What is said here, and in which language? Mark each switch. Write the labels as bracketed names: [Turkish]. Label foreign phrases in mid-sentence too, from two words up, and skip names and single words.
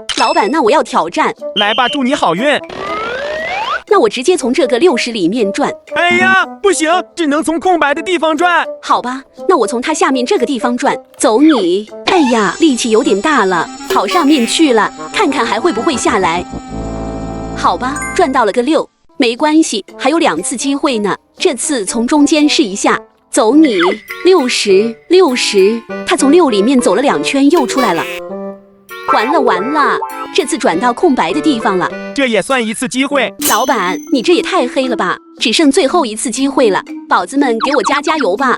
[Chinese] 老板，那我要挑戰。來吧，祝你好運。那我直接從這個60裡面轉。哎呀，不行，只能從空白的地方轉。好吧，那我從它下面這個地方轉。走你！哎呀，力氣有點大了，跑上面去了，看看還會不會下來。好吧，轉到了個6，沒關係，還有2次機會呢。這次從中間試一下。走你！60，他從6裡面走了2圈又出來了。完了，這次轉到空白的地方了。這也算一次機會。老板，你這也太黑了吧！只剩最後一次機會了，寶子們給我加油吧！